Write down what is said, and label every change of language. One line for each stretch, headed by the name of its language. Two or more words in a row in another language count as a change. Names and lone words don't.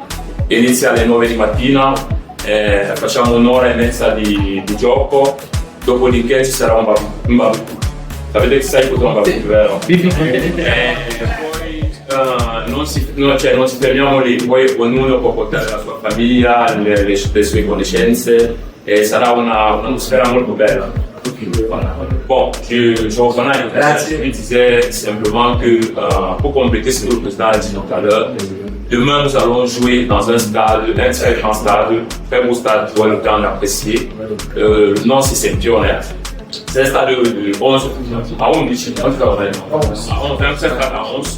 Italian: Inizia alle 9 di mattina, facciamo un'ora e mezza di gioco, dopodiché ci sarà un barbecue. Sapete che sai cos'è un barbecue, vero? Poi non ci fermiamo lì, poi ognuno può portare la sua famiglia, le sue conoscenze e sarà un'atmosfera molto bella.
French: Bon, je reviens à je disais simplement que pour compléter ce que le président a dit tout à l'heure, demain nous allons jouer dans un stade, un très grand stade, très beau stade, pour le temps d'apprécier. Le nom c'est Sempione. C'est un stade de 11 à 11.